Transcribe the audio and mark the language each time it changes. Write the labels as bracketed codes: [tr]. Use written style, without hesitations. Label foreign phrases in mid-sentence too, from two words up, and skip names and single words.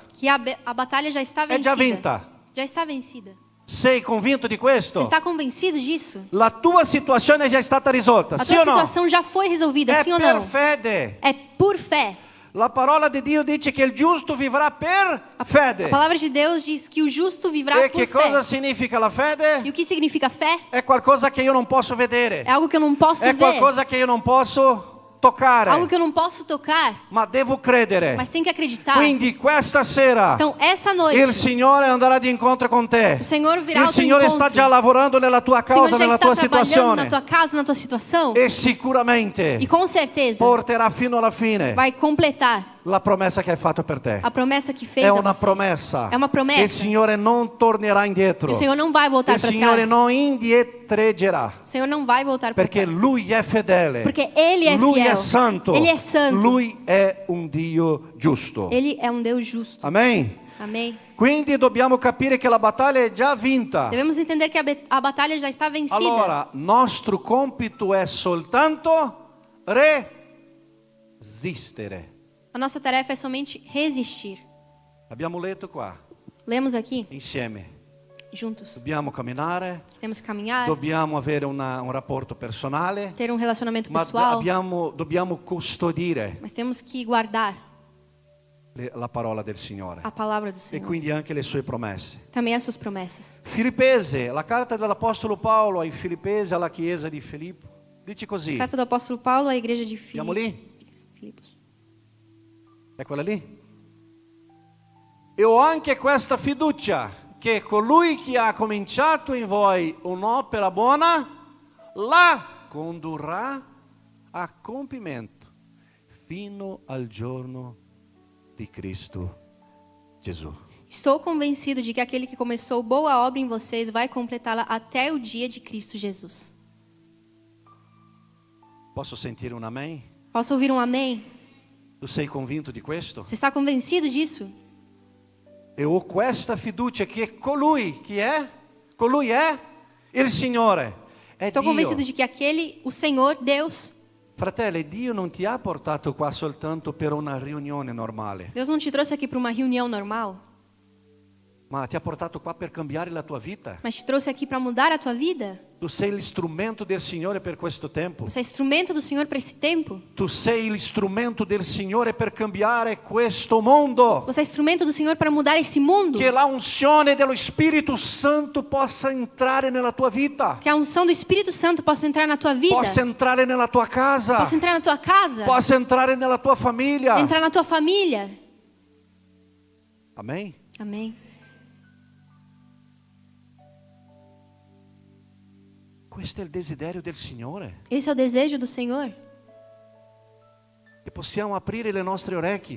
[pt] que a batalha já está [it] È già [pt] vencida. [it] vinta. [pt] Já está vencida. [it] Sei convinto di questo? [pt] Você está convencido disso? [it] La tua situazione è già stata risolta, [pt] A [it] sì [pt] tua [it] o no? [pt] situação já foi resolvida, [it] È [pt] sim ou [it] per [pt] não? [it] fede. [pt] É por fé. [it] La parola di Dio dice che il giusto vivrà per [pt] A [it] fede. [pt] palavra de Deus diz que o justo vivrà [it] E [pt] por [it] che [pt] fé. [it] cosa significa la [pt] E [it] fede? [pt] o que significa fé? [it] È qualcosa che io non posso vedere. [pt] É algo que eu não posso [it] È [pt] ver. [it] qualcosa che io non posso toccare. [pt] Algo que eu não posso tocar, [it] Ma devo credere. [pt] mas tem que acreditar. [it] Quindi questa sera [pt] Então, essa noite, [it] il Signore andrà di incontro con te. [pt] o Senhor virá [it] Il [pt] ao teu [it] Signore [pt] encontro. [it] sta già lavorando nella tua [pt] O Senhor [it] causa, [pt] já [it] nella [pt] está [it] tua [pt] trabalhando [it] situazione. [pt] na tua casa, na tua situação. [it] E sicuramente [pt] E com certeza [it] porterà fino alla fine [pt] vai completar [it] la promessa che hai fatto per te. [pt] a promessa que fez [it] È [pt] a [it] una [pt] você. [it] promessa. È una promessa. Il Signore non tornerà indietro. [pt] E o Senhor não vai voltar [it] Il [pt] para [it] Signore [pt] trás. [it] non indietreggerà. [pt] O Senhor não vai voltar para [it] Perché [pt] trás. [it] Lui è fedele. [pt] Porque Ele é [it] Lui [pt] fiel. [it] è santo. [pt] Ele é santo. [it] Lui è un Dio giusto. [pt] Ele é um Deus justo. [it] Amen. [pt] Amém. [it] Quindi dobbiamo capire che la battaglia è già vinta. [pt] Devemos entender que a batalha já está vencida. [it] Allora, nostro compito è soltanto resistere. [pt] A nossa tarefa é somente resistir. [it] Abbiamo letto qua, [pt] Lemos aqui, [it] insieme. [pt] juntos. [it] Dobbiamo camminare, [pt] Que temos que caminhar, [it] dobbiamo avere un rapporto personale, [pt] ter um relacionamento [it] ma [pt] pessoal, [it] dobbiamo custodire [pt] mas temos que guardar [it] la parola del Signore [pt] a palavra do [it] e [pt] Senhor. [it] quindi anche le sue promesse. [pt] Também as suas promessas. [it] Filippesi, la carta dell'Apostolo Paolo ai Filippesi, alla chiesa di Filippo, dice così. [pt] Carta do apóstolo Paulo à igreja de [it] Andiamo lì? [pt] Filipos. [it] È quella lì? E ho anche questa fiducia che colui che ha cominciato in voi un'opera buona la condurrà a compimento fino al giorno di Cristo Gesù. [pt] Estou convencido de que aquele que começou boa obra em vocês vai completá-la até o dia de Cristo Jesus. [it] Posso sentire un amen? [pt] Posso ouvir um amém? [it] Tu sei convinto di questo? [pt] Você está convencido disso? [it] E ho questa fiducia che colui, chi è? Colui è il Signore. È [pt] Estou [it] Dio. [pt] convencido de que aquele, o Senhor, Deus, [it] Fratelli, Dio non ti ha portato qua soltanto per una riunione normale, [pt] Deus não te trouxe aqui para uma reunião normal, [it] ma ti ha portato qua per cambiare la tua vita. [pt] mas te trouxe aqui para mudar a tua vida. [it] Tu sei l'istrumento del Signore per questo tempo. [pt] Você é instrumento do Senhor para esse tempo. [it] Tu sei l'istrumento del Signore per cambiare questo mondo. [pt] Você é instrumento do Senhor para mudar esse mundo. [it] Che la unzione dello Spirito Santo possa entrare nella tua vita, [pt] Que a unção do Espírito Santo possa entrar na tua vida. [it] possa entrare nella tua casa, [pt] Possa entrar na tua casa. [it] possa entrare nella tua famiglia. [pt] Entrar na tua família. [it] Amen? [pt] Amém. [it] Questo è il desiderio del Signore. [pt] Esse é o desejo do Senhor. [it] Che possiamo aprire le nostre orecchie